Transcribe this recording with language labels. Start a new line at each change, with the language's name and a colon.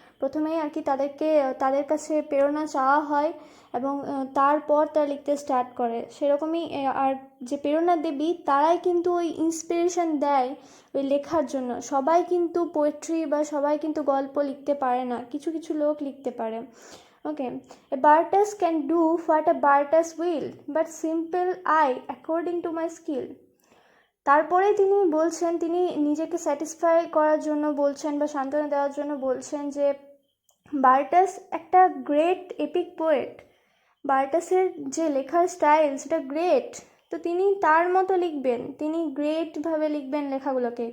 Bangla: প্রথমেই আর কি তাদের কাছে প্রেরণা চাওয়া হয় এবং তারপর তারা লিখতে স্টার্ট করে। সেরকমই আর যে প্রেরণা দেবী, তারাই কিন্তু ওই ইন্সপিরেশন দেয় ওই লেখার জন্য। সবাই কিন্তু পোয়েট্রি বা সবাই কিন্তু গল্প লিখতে পারে না, কিছু কিছু লোক লিখতে পারে।
English: Okay, a Bartas can do what a Bartas will, but simple I according to my skill.
Bangla: তারপরে তিনি বলছেন, তিনি নিজেকে স্যাটিসফাই করার জন্য বলছেন বা সান্ত্বনা দেওয়ার জন্য বলছেন যে বার্টাস একটা গ্রেট এপিক পোয়েট, বার্টাসের যে লেখার স্টাইল সেটা গ্রেট, তো তিনি তার মতো লিখবেন, তিনি গ্রেটভাবে লিখবেন লেখাগুলোকে।